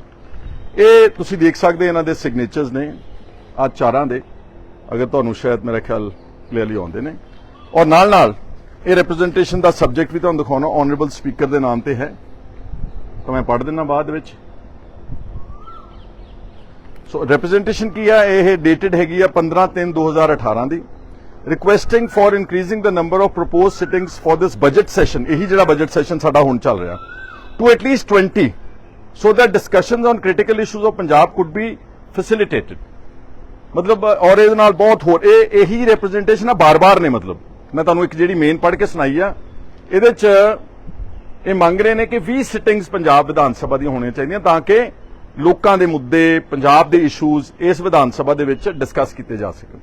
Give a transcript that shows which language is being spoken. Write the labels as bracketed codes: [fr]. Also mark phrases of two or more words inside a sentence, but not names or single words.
[pa] ਇਹ ਤੁਸੀਂ ਦੇਖ ਸਕਦੇ ਇਹਨਾਂ ਦੇ ਸਿਗਨੇਚਰਸ ਨੇ ਆ ਚਾਰਾਂ ਦੇ, ਅਗਰ ਤੁਹਾਨੂੰ ਸ਼ਾਇਦ ਮੇਰਾ ਖਿਆਲ ਕਲੀਅਰਲੀ ਆਉਂਦੇ ਨੇ। ਔਰ ਨਾਲ ਇਹ ਰਿਪਰੈਜ਼ੈਂਟੇਸ਼ਨ ਦਾ ਸਬਜੈਕਟ ਵੀ ਤੁਹਾਨੂੰ ਦਿਖਾਉਣਾ [en] Honorable Speaker [pa] ਦੇ ਨਾਮ ਤੇ ਹੈ, ਤਾਂ ਮੈਂ ਪੜ੍ਹ ਦਿੰਦਾ ਬਾਅਦ ਵਿੱਚ। ਸੋ ਰਿਪਰੈਜ਼ੈਂਟੇਸ਼ਨ ਕੀ ਹੈ, ਇਹ ਡੇਟਡ ਹੈਗੀ ਆ 15/3/2018 ਦੀ। [en] requesting for increasing the number of proposed sittings for this budget session, [pa] ਇਹੀ ਜਿਹੜਾ ਬਜਟ ਸੈਸ਼ਨ ਸਾਡਾ ਹੁਣ ਚੱਲ ਰਿਹਾ, [en] to at least 20 so that discussions on critical issues of Punjab could be facilitated। [pa] ਮਤਲਬ ਔਰ ਇਹਦੇ ਨਾਲ ਬਹੁਤ ਹੋਰ ਇਹੀ ਰਿਪਰੈਜ਼ੈਂਟੇਸ਼ਨ ਆ ਬਾਰ-ਬਾਰ ਨੇ। ਮਤਲਬ ਮੈਂ ਤੁਹਾਨੂੰ ਇੱਕ ਜਿਹੜੀ ਮੇਨ ਪੜ੍ਹ ਕੇ ਸੁਣਾਈ ਆ ਇਹਦੇ 'ਚ ਇਹ ਮੰਗ ਰਹੇ ਨੇ ਕਿ 20 ਸਿਟਿੰਗਸ ਪੰਜਾਬ ਵਿਧਾਨ ਸਭਾ ਦੀਆਂ ਹੋਣੀਆਂ ਚਾਹੀਦੀਆਂ ਤਾਂ ਕਿ ਲੋਕਾਂ ਦੇ ਮੁੱਦੇ, ਪੰਜਾਬ ਦੇ ਇਸ਼ੂਜ਼ ਇਸ ਵਿਧਾਨ ਸਭਾ ਦੇ ਵਿੱਚ ਡਿਸਕਸ ਕੀਤੇ ਜਾ ਸਕਣ।